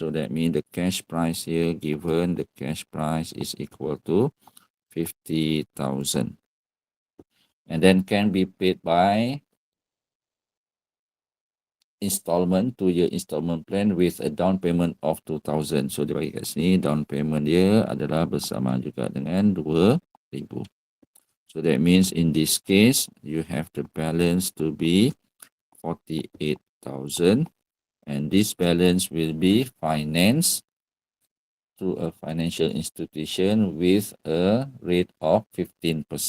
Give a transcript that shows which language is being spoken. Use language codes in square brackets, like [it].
[en] So that means the cash price here given the cash price is equal to 50,000. And then can be paid by installment, 2-year installment plan with a down payment of 2,000. [ms] So dia bagi kat sini down payment dia adalah bersama juga dengan 2,000. [en] So that means in this case you have the balance to be 48,000 and this balance will be financed to a financial institution with a rate of 15%.